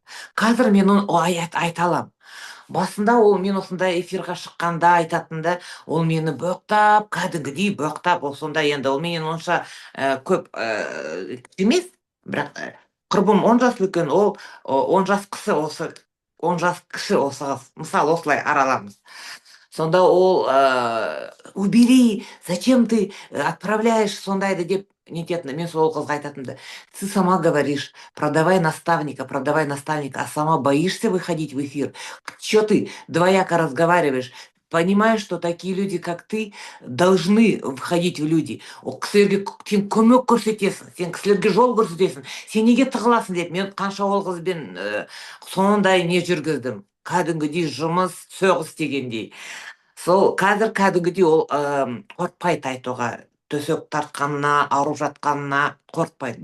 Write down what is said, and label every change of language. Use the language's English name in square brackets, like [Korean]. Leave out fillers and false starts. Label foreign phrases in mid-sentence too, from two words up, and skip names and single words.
[Kazakh] Қазір мен оны айта аламын. Басында ол мен осындай эфирға шыққанда айтатынды, ол мені боқтап, кәдімгідей боқтап, ол сонда енді ол менен онша көп емес, бірақ құрбым 10 жас үлкен, ол 10 жас кіші, осы 10 жас кіші, осы мысалы осылай араламыз. Сонда ол [Russian] убери, зачем ты отправляешь [Kazakh] сондайды деп нететін. Мен сол қызға айтатынды, [Russian] ты сама говоришь, продавай наставника, а сама боишься выходить в эфир. Че ты двояко разговариваешь? Понимаешь, что такие люди, как ты, должны входить в люди. [Kazakh] Ол кісілерге сен көмек көрсетесің, сен кісілерге жол көрсетесің. Сен неге тығыласың деп, мен қанша ол қызбен сондай не жүргіздім. Кәдімгідей жұмыс, соғыс дегендей. Сол қазір кәдімгідей ол қорқпайды айтуға. Төсек тартқанына, ауырып жатқанына қорқпайды.